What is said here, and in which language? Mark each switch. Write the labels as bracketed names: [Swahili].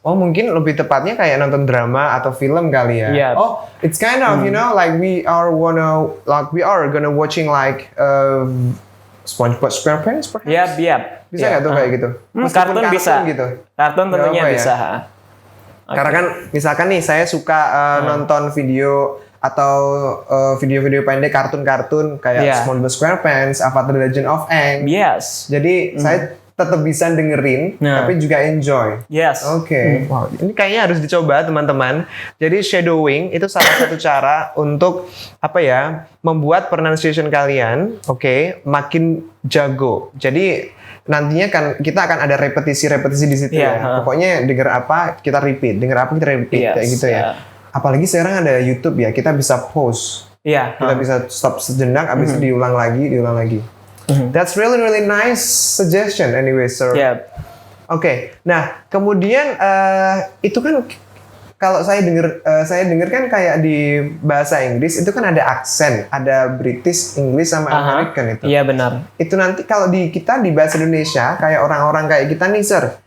[Indonesian] Oh, mungkin lebih tepatnya kayak nonton drama atau film kali ya. [English] Yeah. Oh, it's kind of like we are gonna watching like SpongeBob SquarePants perhaps. Yap. [Indonesian] Bisa nggak tuh kayak gitu? Meskipun Kartun bisa. gitu. Kartun tentunya Nggak apa ya? bisa. Karena kan misalkan nih saya suka nonton video atau video-video pendek kartun-kartun kayak SpongeBob SquarePants, Avatar: The Legend of Aang. [English] Yes. [Indonesian] Jadi saya tetap bisa dengerin tapi juga enjoy. [English] Yes. [Indonesian] Oke. Wow, ini kayaknya harus dicoba teman-teman. Jadi shadowing itu salah satu cara untuk membuat pronunciation kalian makin jago. Jadi nantinya kan kita akan ada repetisi di situ ya. Pokoknya denger apa kita repeat, kayak gitu ya. Apalagi sekarang ada YouTube ya, kita bisa pause. Kita bisa stop sejenak, habis itu diulang lagi. [English] That's really nice suggestion anyway, sir. [Indonesian] Oke. Nah, kemudian itu kan kalau saya dengar kan kayak di bahasa Inggris itu kan ada aksen, ada British, English sama American itu. Iya benar. Itu nanti kalau kita di bahasa Indonesia kayak orang-orang kayak kita nih, sir.